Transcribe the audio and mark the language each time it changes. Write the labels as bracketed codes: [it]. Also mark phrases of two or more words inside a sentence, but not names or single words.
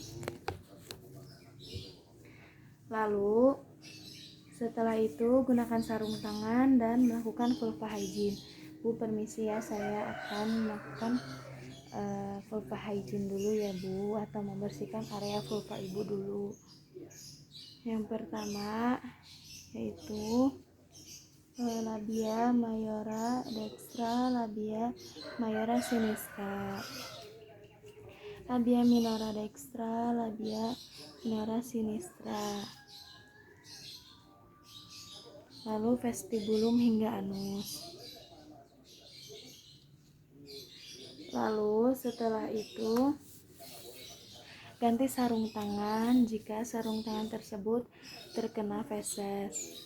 [id] Lalu setelah itu gunakan sarung tangan dan melakukan [en] vulva hygiene. [id] Bu, permisi ya, saya akan melakukan [en] vulva hygiene [id] dulu ya Bu, atau membersihkan area vulva ibu dulu. Yang pertama yaitu [la] labia mayora dextra, labia mayora sinistra, labia minora dextra, labia minora sinistra, [id] lalu vestibulum hingga anus. Lalu setelah itu ganti sarung tangan jika sarung tangan tersebut terkena feses.